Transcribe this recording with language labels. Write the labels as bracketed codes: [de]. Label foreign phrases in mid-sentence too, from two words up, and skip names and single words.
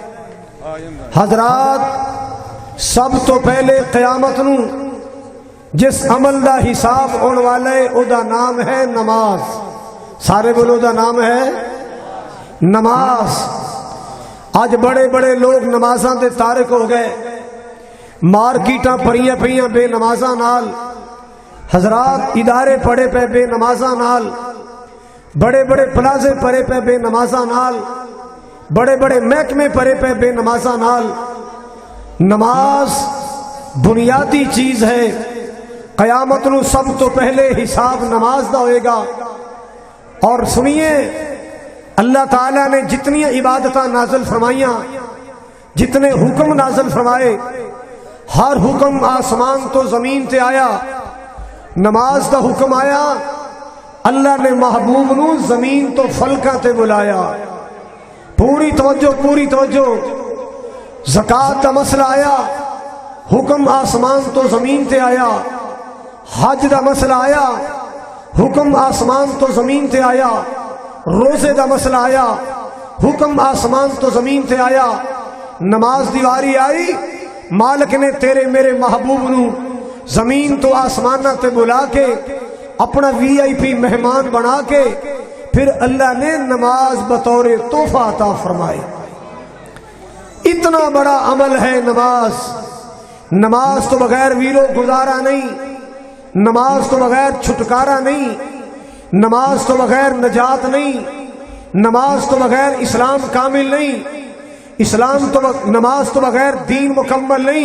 [pa] حضرات، سب تو پہلے قیامت نو جس عمل دا حساب ہونے والا ہے او دا نام ہے نماز۔ سارے بولو، دا نام ہے نماز۔ آج بڑے بڑے لوگ نمازاں دے تارک ہو گئے، مارکیٹاں پریاں پریاں بے نمازاں نال، حضرات ادارے پڑے پہ بے نمازاں نال، بڑے بڑے پلازے پڑے پہ بے نمازاں نال، بڑے بڑے محکمے پڑے پہ بے نمازاں نال۔ نماز بنیادی چیز ہے۔ قیامت نو سب تو پہلے حساب نماز دا ہوئے گا۔ اور سنیے، اللہ تعالیٰ نے جتنی عبادتاں نازل فرمائیاں، جتنے حکم نازل فرمائے، ہر حکم آسمان تو زمین تے آیا۔ نماز دا حکم آیا، اللہ نے محبوب نو زمین تو فلکاں تے بلایا۔ پوری توجہ، پوری توجہ۔ زکوٰۃ دا مسئلہ آیا، حکم آسمان تو زمین تے آیا۔ حج دا مسئلہ آیا، حکم آسمان تو زمین تے آیا۔ روزے دا مسئلہ آیا، حکم آسمان تو زمین تے آیا۔ نماز دیواری آئی، مالک نے تیرے میرے محبوب نو زمین تو آسمانہ تے بلا کے اپنا VIP مہمان بنا کے پھر اللہ نے نماز بطور تحفہ عطا فرمائی۔ اتنا بڑا عمل ہے نماز۔ نماز تو بغیر ویرو گزارا نہیں، نماز تو بغیر چھٹکارا نہیں، نماز تو بغیر نجات نہیں، نماز تو بغیر اسلام کامل نہیں، نماز تو بغیر دین مکمل نہیں۔